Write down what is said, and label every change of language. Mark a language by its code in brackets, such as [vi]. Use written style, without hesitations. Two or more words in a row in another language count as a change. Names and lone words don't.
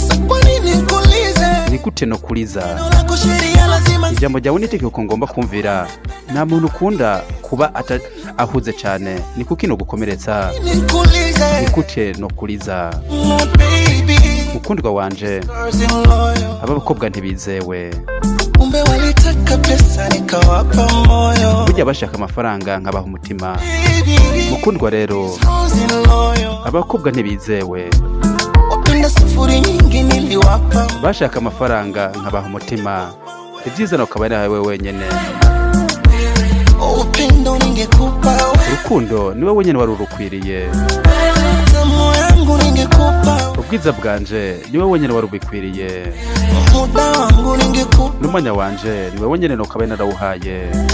[rw] ni gute no kuriza ijambo ryawe niteke uko ngomba kumvira nta muntu ukunda kuba ahuze cyane ni kuko ino gukomeretsa ni gute no kuriza ukundwa wanje aba bakobwa ntibizewe [sw] umbe walitaka pesa nikawapa moyo [rw] burya bashaka amafaranga nkabaha umutima mukundwa rero abakobwa ntibizewe bashaka amafaranga nkabaha umutima ibyiza no kabari nawe wenyene urukundo niwe wenyene wari urukwiriye ubwiza bwanje niwe wenyene wari ubikwiriye n'umwanya wanje niwe wenyene no kabari narawuhaye.